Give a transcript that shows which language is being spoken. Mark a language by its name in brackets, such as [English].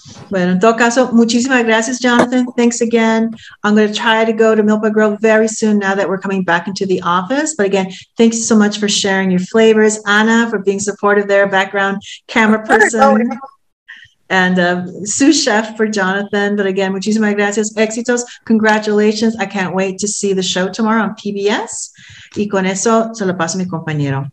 [Spanish] Bueno, en todo caso, muchísimas gracias, Jonathan. [English] Thanks again. I'm going to try to go to Milpa Grill very soon now that we're coming back into the office. But again, thanks so much for sharing your flavors. Anna, for being supportive there, background camera person. And sous chef for Jonathan. But again, [Spanish] muchísimas gracias. Éxitos. [English] Congratulations. I can't wait to see the show tomorrow on PBS. [Spanish] Y con eso se lo paso a mi compañero.